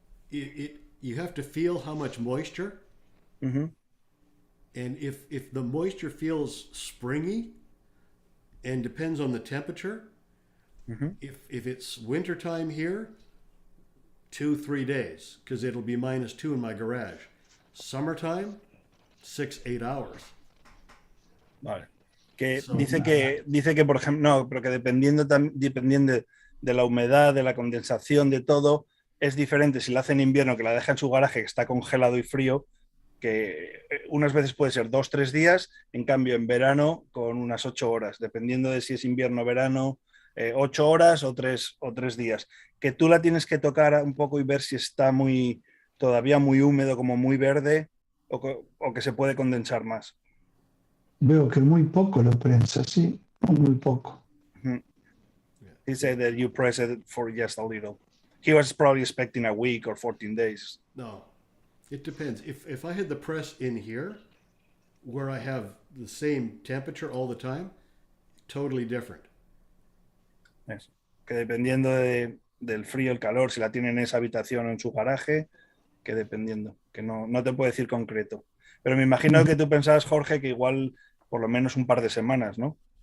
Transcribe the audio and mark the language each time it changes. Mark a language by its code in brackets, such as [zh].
[en] You have to feel how much moisture. And if the moisture feels springy and depends on the temperature, if it's wintertime here, 2-3 days, because it'll be -2 in my garage. Summertime, 6-8 hours. [es] Vale. Que [en] So- [es] dice que, por ejemplo, no, pero que dependiendo de la humedad, de la condensación, de todo, es diferente si la hace en invierno, que la deja en su garaje, que está congelado y frío, que unas veces puede ser 2-3 días, en cambio en verano con unas 8 horas, dependiendo de si es invierno o verano, 8 horas o 3 días. Que tú la tienes que tocar un poco y ver si está todavía muy húmedo, como muy verde, o que se puede condensar más. Veo que muy poco lo prensa, sí, muy poco. [en] He said that you press it for just a little. He was probably expecting a week or 14 days. No, it depends. If I had the press in here, where I have the same temperature all the time, totally different. [es] Eso. Que dependiendo del frío, el calor, si la tiene en esa habitación o en su garaje, que dependiendo, que no te puedo decir concreto. Pero me imagino que tú pensabas, Jorge, que igual por lo menos un par de semanas, ¿no?